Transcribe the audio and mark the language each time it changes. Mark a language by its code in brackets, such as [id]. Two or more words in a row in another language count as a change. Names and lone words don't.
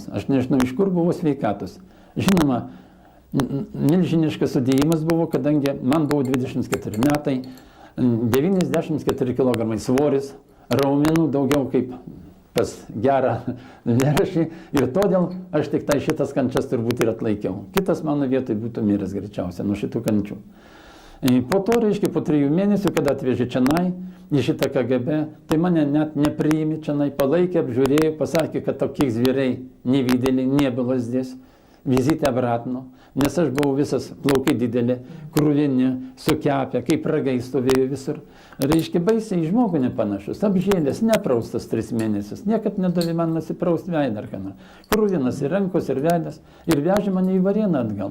[lt] Aš nežinau, iš kur buvo sveikatos. Žinoma, milžiniškas sudėjimas buvo, kadangi man buvo 24 metai, 94 kg svoris, raumenų daugiau kaip pas gerą vėrašį ir todėl aš tik tai šitas kančias turbūt ir atlaikiau. Kitas mano vietoj būtų miręs greičiausia nuo šitų kančių. Po to, reiškia, po 3 mėnesių, kada atvežė čionai, į šitą KGB, tai mane net nepriėmė čionai, palaikė, apžiūrėjo, pasakė, kad tokie [ru] звери не видели, не было здесь. Везите обратно, [lt] nes aš buvau visas plaukai didelė, krūvinė, sukepę, kaip ragai stovėjo visur. Reiškia, baisiai į žmogų nepanašus, apžėlęs, nepraustas 3 mėnesius, niekad nedavė man nusipraust veidą ar ką nors. Krūvinas ir rankos, ir veidas, ir vežė mane į Varėną atgal.